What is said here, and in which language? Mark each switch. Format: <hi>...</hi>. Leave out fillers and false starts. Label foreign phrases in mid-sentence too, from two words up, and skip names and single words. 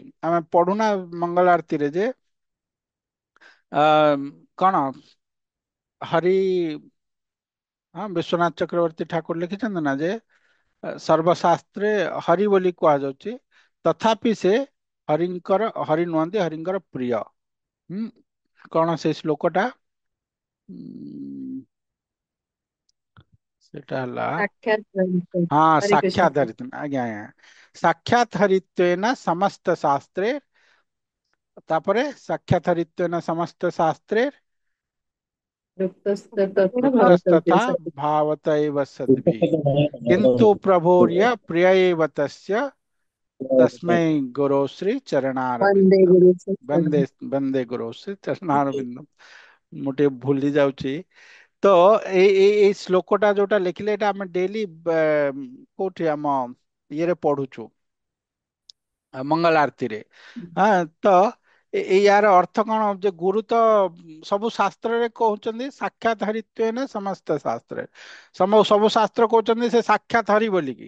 <or>ଆମେ ପଢୁନା ମଙ୍ଗଳ ଆଳତୀରେ ଯେ ଆ, କଣ ହରି, ବିଶ୍ୱନାଥ ଚକ୍ରବର୍ତ୍ତୀ ଠାକୁର ଲେଖିଛନ୍ତି ନା ଯେ ସର୍ବଶାସ୍ତ୍ରେ ହରି ବୋଲି କୁହାଯାଉଛି, ତଥାପି ସେ ହରିଙ୍କର ହରି ନୁହନ୍ତି ହରିଙ୍କର ପ୍ରିୟ। ହୁଁ କଣ ସେ ଶ୍ଲୋକଟା? ଉଁ, ସେଟା ହେଲା</or> <sa>साक्षात हरित्वेन।</sa> <or>ହଁ</or> <sa>हरे कृष्ण। ସାକ୍ଷାତ ହରିତ୍ୱ</sa> <or>ଆଜ୍ଞା ଆଜ୍ଞା</or> <sa>ସାକ୍ଷାତ ହରିତ୍ୱେନ ସମସ୍ତ ଶାସ୍ତ୍ରେ। ତାପରେ ସାକ୍ଷାତ ହରିତ୍ୱେନ ସମସ୍ତ ଶାସ୍ତ୍ରେ तत्र युक्तस्तथा भवतव्य सति। भावत एव सद्भिः किंतु प्रभोर्य प्रिय एव तस्य तस्मै गुरो श्री वंदे चरणारविंदम। गुरु बंदे सत्तम। बंदे गुरो श्री चरणारविंदम।</sa> <or>ମୁଁ ଟିକେ ଭୁଲି ଯାଉଛି। ତ ଏଇ ଶ୍ଲୋକଟା ଯୋଉଟା ଲେଖିଲେ ଏଟା ଆମେ ଡେଲି କୋଉଠି ଆମ ଇଏରେ ପଢୁଛୁ ମଙ୍ଗଳ ଆରତିରେ। ହଁ ତ ୟାର ଅର୍ଥ କଣ ଯେ ଗୁରୁ ତ ସବୁ ଶାସ୍ତ୍ରରେ କହୁଛନ୍ତି</or> <sa>ସାକ୍ଷାତ ହରିତ୍ୱେନ</sa> <or>ସମସ୍ତ ଶାସ୍ତ୍ରରେ ସବୁ ଶାସ୍ତ୍ର କହୁଛନ୍ତି ସେ ସାକ୍ଷାତ ହରି ବୋଲିକି।</or>